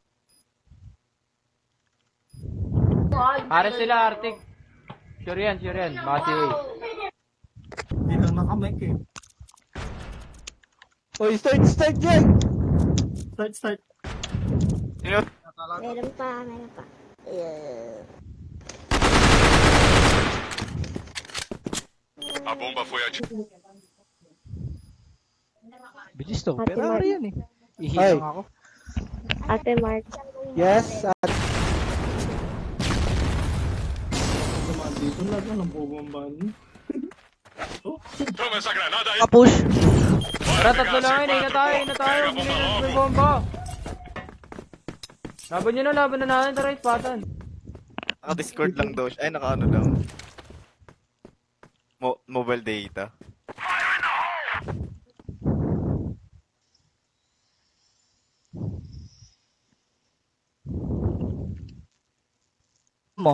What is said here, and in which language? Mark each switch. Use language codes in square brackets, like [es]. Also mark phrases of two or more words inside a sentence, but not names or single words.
[tl] Pares sila, Arctic. Sure yan. Mga si A. Hindi lang nakamike eh. Oy, start yan! Start. Meron pa. [pt] A bomba foi ativada. [tl] Bilis to. Ferrari yan eh. Ay. Ihilang ako. Ate Mark. Yes, Dumaan dito na lang ang bubambahan. [pt] Toma essa granada aí. [tl] Kapush. Tara, tatlo lang yun. Ina tayo. May bomba. Laban nyo na natin. Tara, ispatan. Naka-Discord lang daw siya. Ay, naka-ano lang. [en] Mobile data. [tl] Mo.